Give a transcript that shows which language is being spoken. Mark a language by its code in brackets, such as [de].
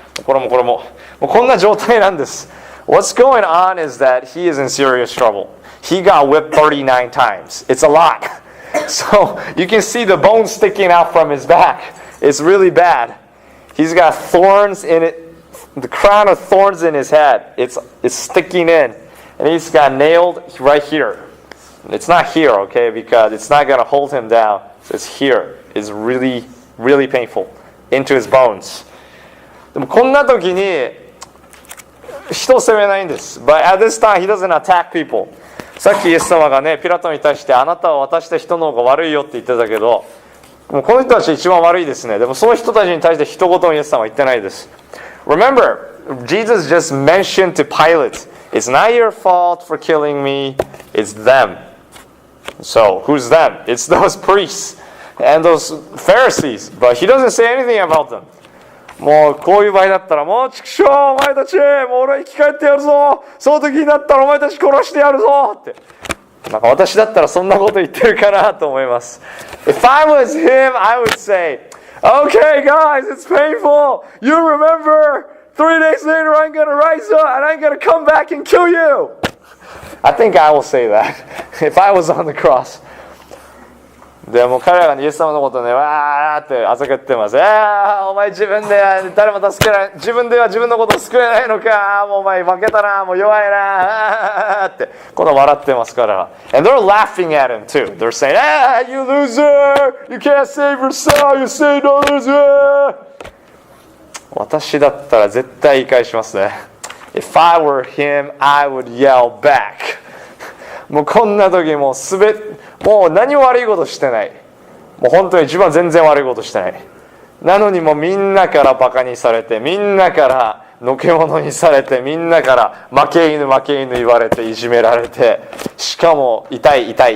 [ja] これももうこんな状態なんです。 [en] What's going on is that he is in serious trouble. He got whipped 39 times. It's a lot. So you can see the bones sticking out from his back. It's really bad. He's got thorns in it. The crown of thorns in his head. It's sticking in. And he's got nailed right here. It's not here, okay, because it's not going to hold him down. It's here. It's really, really painful. Into his bones. [ja] でもこんな時に人を責めないんです。 [en] But at this time, he doesn't attack people. [ja] さっきイエス様がね、ピラトに対してあなたは渡した人の方が悪いよって言ってたけど、もうこの人たち一番悪いですね。でもその人たちに対して一言もイエス様は言ってないです。 [en] Remember, Jesus just mentioned to Pilate, it's not your fault for killing me, it's them. So, who's them? It's those priests and those Pharisees. But he doesn't say anything about them. [ja] もうこういう場合だったら、もう畜生お前たち、もう俺は生き返ってやるぞ、その時になったらお前たち殺してやるぞって、なんか私だったらそんなこと言ってるかなと思います。 [en] If I was him, I would say, Okay guys, it's painful. You remember, 3 days later I'm going to rise up and I'm going to come back and kill you. I think I will say that if I was on the cross. [ja] でも彼らがイエス様のことね、わーってあざけってます。お前自分では誰も助けない、自分では自分のことを救えないのか、もうお前負けたな、もう弱いなって、この笑ってますから。 [en] And they're laughing at him too. They're saying, you loser! You can't save yourself! You saved others! [ja] 私だったら絶対言い返しますね。 [en] If I were him, I would yell back. [ja] もうこんな時もう何も悪いことしてない。もう本当に自分は全然悪いことしてない。なのにもうみんなからバカにされて、みんなからのけ者にされて、みんなから負け犬言われていじめられて、しかも痛い。